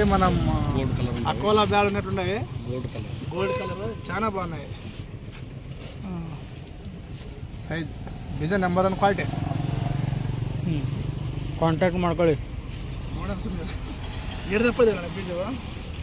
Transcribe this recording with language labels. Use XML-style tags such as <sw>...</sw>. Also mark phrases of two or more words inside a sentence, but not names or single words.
<te>మనం అకోలా బ్యాడ్ ఉన్నట్టున్నాయి.</te> <en>gold colour</en> <te>చాలా బాగున్నాయి.</te> <kn>ಸೈಜ್ ಬೀಜ</kn> <en>number 1 quality.</en> <kn>ಕಾಂಟ್ಯಾಕ್ಟ್ ಮಾಡ್ಕೊಳ್ಳಿ. ನೋಡೋಣ. 7 ಬೀಜ</kn>